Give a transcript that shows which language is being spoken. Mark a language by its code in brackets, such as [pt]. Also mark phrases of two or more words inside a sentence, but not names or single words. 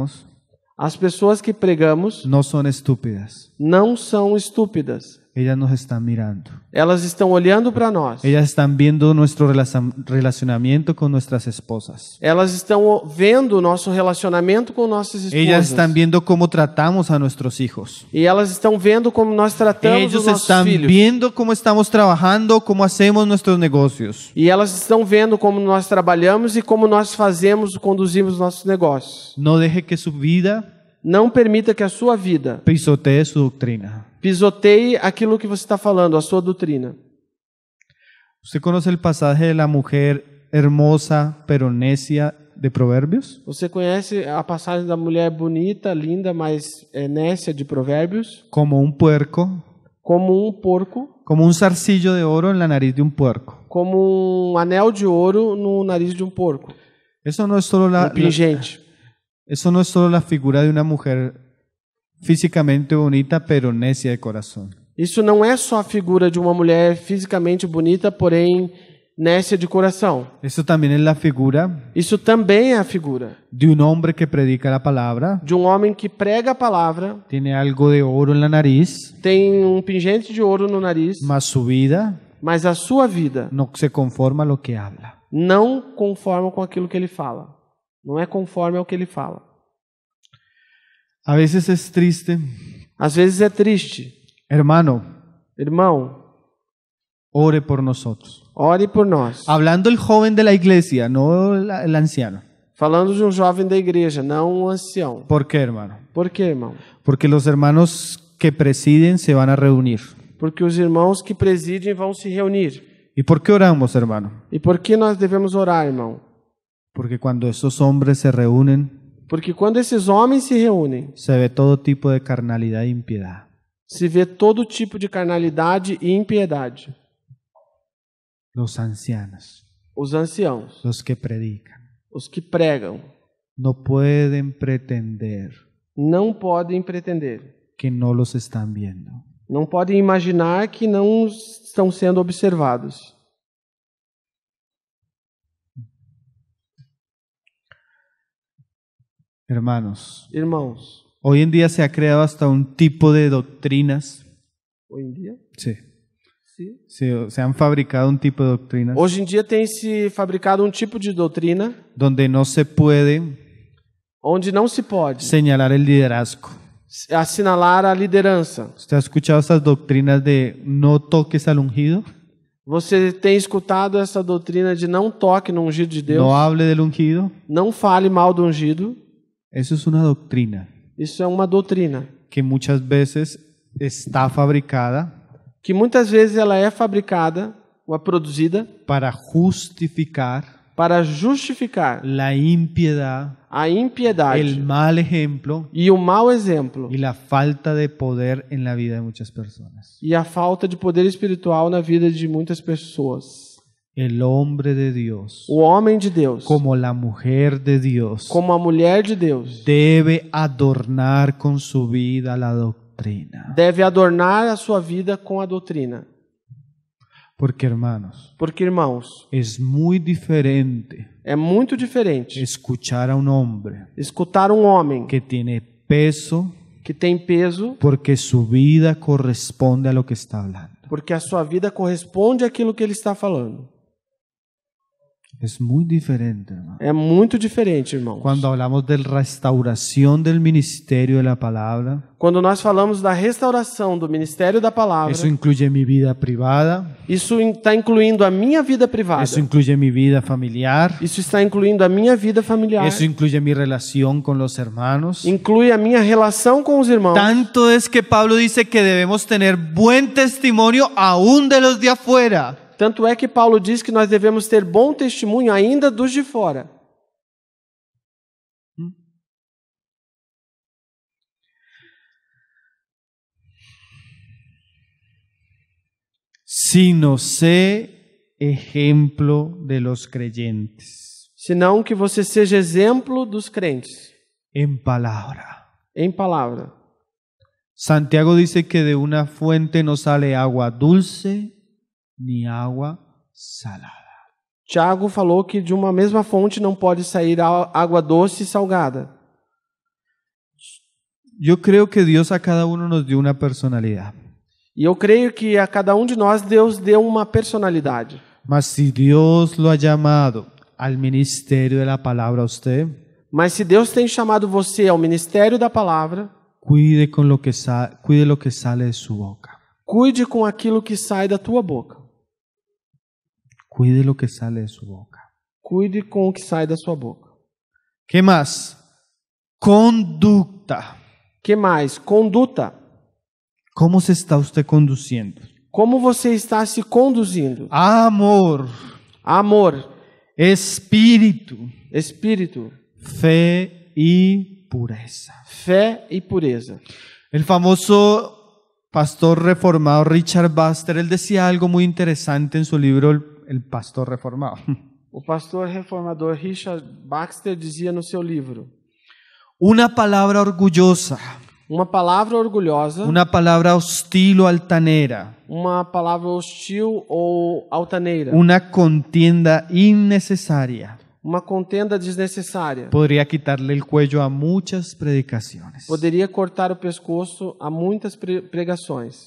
[pt] as pessoas que pregamos [es] no son estúpidas, [pt] não são estúpidas, [es] ellas nos están mirando. [pt] Elas estão olhando para nós. [es] Ellas están viendo nuestro relacionamiento con nuestras esposas. [pt] Elas estão vendo o nosso relacionamento com nossas esposas. [es] Ellas están viendo cómo tratamos a nuestros hijos. [pt] E elas estão vendo como nós tratamos [es] Ellos [pt] os nossos [es] están [pt] filhos. [es] viendo cómo estamos trabajando, cómo hacemos nuestros negocios. [pt] E elas estão vendo como nós trabalhamos e como nós fazemos, conduzimos nossos negócios. [es] No deje que su vida [pt] Não permita que a sua vida [es] pisotee su doctrina. [pt] pisoteie aquilo que você está falando, a sua doutrina. [es] ¿Usted conoce el pasaje de la mujer hermosa pero necia de Proverbios? [pt] Você conhece a passagem da mulher bonita, linda, mas nécia de Provérbios? [es] Como un puerco, [pt] Como um porco, [es] como un zarcillo de oro en la nariz de un puerco. [pt] como um anel de ouro no nariz de um porco. [es] Eso no es solo [pt] Pingente. [es] eso no es solo la figura de una mujer físicamente bonita pero necia de corazón. [pt] Isso não é só a figura de uma mulher fisicamente bonita, porém nécia de coração. [es] Eso también es la figura [pt] Isso também é a figura [es] de un hombre que predica la palabra, [pt] de um homem que prega a palavra, [es] tiene algo de oro en la nariz, [pt] tem um pingente de ouro no nariz, [es] mas su vida [pt] mas a sua vida [es] no se conforma a lo que habla. [pt] não conforma com aquilo que ele fala. Não é conforme ao que ele fala. [es] A veces es triste, [pt] Às vezes é triste. [es] hermano, [pt] Irmão, [es] ore por nosotros. [pt] ore por nós. [es] Hablando el joven de la iglesia, no el anciano. [pt] Falando de um jovem da igreja, não um ancião. [es] ¿Por qué, hermano? [pt] Por quê, irmão? [es] Porque los hermanos que presiden se van a reunir. [pt] Porque os irmãos que presidem vão se reunir. [es] ¿Y por qué oramos, hermano? [pt] E por que nós devemos orar, irmão? [es] Porque cuando esos hombres se reúnen, [pt] Porque quando esses homens se reúnem, [es] se ve todo tipo de carnalidad e impiedad. [pt] se vê todo tipo de carnalidade e impiedade. [es] Los ancianos, [pt] Os anciãos, [es] los que predican, [pt] os que pregam, [es] no pueden pretender [pt] não podem pretender, [es] que no los están viendo. [pt] não podem imaginar que não estão sendo observados. [es] Hermanos, [pt] Irmãos, [es] hoy en día se ha creado hasta un tipo de doctrinas. [pt] hoje em dia, [es] Sí. [pt] sim. [es] Se han fabricado un tipo de doctrinas [pt] Hoje em dia tem se fabricado um tipo de doutrina [es] donde no se puede [pt] onde não se pode [es] señalar el liderazgo. [pt] assinalar a liderança. [es] ¿Usted ha escuchado esas doctrinas de no toques al ungido? [pt] Você tem escutado essa doutrina de não toque no ungido de Deus, [es] No hable del ungido. [pt] não fale mal do ungido. [es] Eso es una doctrina [pt] Isso é uma doutrina [es] que muchas veces está fabricada [pt] que muitas vezes ela é fabricada ou é produzida [es] para justificar [pt] para justificar [es] la impiedad, [pt] a impiedade [es] el mal ejemplo [pt] e o mau exemplo [es] y la falta de poder en la vida de muchas personas. [pt] e a falta de poder espiritual na vida de muitas pessoas. [es] El hombre de Dios, [pt] O homem de Deus, [es] como la mujer de Dios, [pt] como a mulher de Deus, [es] debe adornar con su vida la doctrina. [pt] deve adornar a sua vida com a doutrina. [es] Porque, hermanos, [pt] Porque, irmãos, [es] es muy diferente [pt] é muito diferente [es] escuchar a un hombre [pt] escutar um homem [es] que tiene peso [pt] que tem peso [es] porque su vida corresponde a lo que está hablando. [pt] porque a sua vida corresponde àquilo que ele está falando. [es] Es muy diferente, hermano. [pt] É muito diferente, irmãos. [es] Cuando hablamos de restauración del ministerio de la palabra, [pt] Quando nós falamos da restauração do ministério da palavra, [es] eso incluye mi vida privada, [pt] isso está incluindo a minha vida privada. [es] eso incluye mi vida familiar, [pt] Isso está incluindo a minha vida familiar. [es] eso incluye mi relación con los hermanos. [pt] Inclui a minha relação com os irmãos. [es] Tanto es que Pablo dice que debemos tener buen testimonio aún de los de afuera. [pt] Tanto é que Paulo diz que nós devemos ter bom testemunho ainda dos de fora. [es] Sino sé ejemplo de los creyentes [pt] Senão que você seja exemplo dos crentes [es] en palabra. [pt] em palavra. [es] Santiago dice que de una fuente no sale agua dulce ni agua salada. [pt] Tiago falou que de uma mesma fonte não pode sair água doce e salgada. [es] Yo creo que Dios a cada uno nos dio una personalidad. [pt] E eu creio que a cada um de nós Deus deu uma personalidade. [es] Mas si Dios lo ha llamado al ministerio de la palabra a usted, [pt] Mas se Deus tem chamado você ao ministério da palavra, [es] cuide lo que sale de su boca. [pt] cuide com aquilo que sai da tua boca. [es] Cuide lo que sale de su boca. [pt] Cuide com o que sai da sua boca. [es] ¿Qué más? Conducta. [pt] Que mais? Conduta. [es] ¿Cómo se está usted conduciendo? [pt] Como você está se conduzindo? [es] Amor, [pt] Amor, [es] espíritu, [pt] espírito, [es] fe y pureza. [pt] fé e pureza. [es] El famoso pastor reformado Richard Baxter, él decía algo muy interesante en su libro El Pastor Reformado. [pt] O pastor reformador Richard Baxter dizia no seu livro: [es] Una palabra orgullosa, [pt] uma palavra orgulhosa, [es] una palabra hostil o altanera, [pt] uma palavra hostil ou altaneira, [es] una contienda innecesaria [pt] uma contenda desnecessária, [es] podría quitarle el cuello a muchas predicaciones. [pt] poderia cortar o pescoço a muitas pregações.